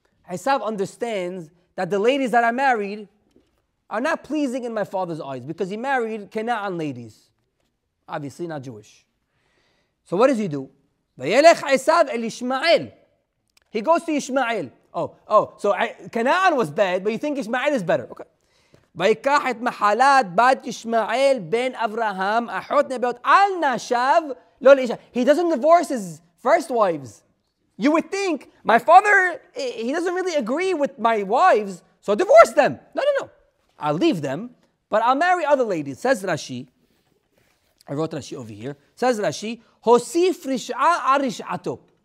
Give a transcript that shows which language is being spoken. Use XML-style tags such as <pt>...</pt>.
<en>Esav understands that the ladies that are married are not pleasing in my father's eyes because he married Kena'an ladies. Obviously not Jewish. So what does he do?</en> <he>Vayelech Esav el Ishmael.</he> <en>He goes to Ishmael. So Canaan was bad, but you think Ishmael is better. Okay.</en> <he>ויקח את מחלת בת ישמעאל בן אברהם, אחות נביות, אל נשב לא לאישה.</he> <en>He doesn't divorce his first wives. You would think, my father, he doesn't really agree with my wives, so divorce them. No. I'll leave them, but I'll marry other ladies. Says Rashi, I wrote Rashi over here. Says Rashi,</en> <he>Hosif rish'a arish'ato.</he>